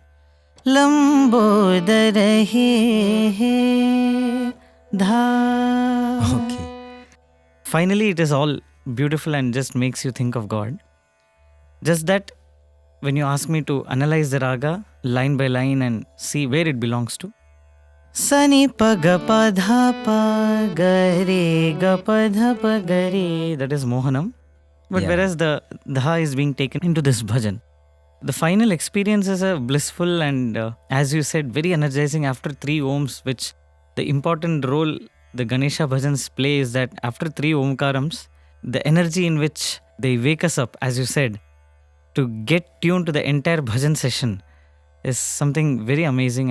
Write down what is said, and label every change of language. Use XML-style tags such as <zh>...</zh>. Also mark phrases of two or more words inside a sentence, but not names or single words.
<sa>Lambodara he.</sa> <en>Dha. Okay. Finally, it is all beautiful and just makes you think of God. Just that when you ask me to analyze the raga line by line and see where it belongs to, Sani pa ga pa dha pa ga re ga pa dha pa ga re, that is Mohanam. But whereas the dha is being taken into this bhajan, the final experience is a blissful and as you said, very energizing after 3 ohms, which the important role the Ganesha bhajans play is that after 3 omkarams, the energy in which they wake us up, as you said, to get tuned to the entire bhajan session is something very amazing.</en>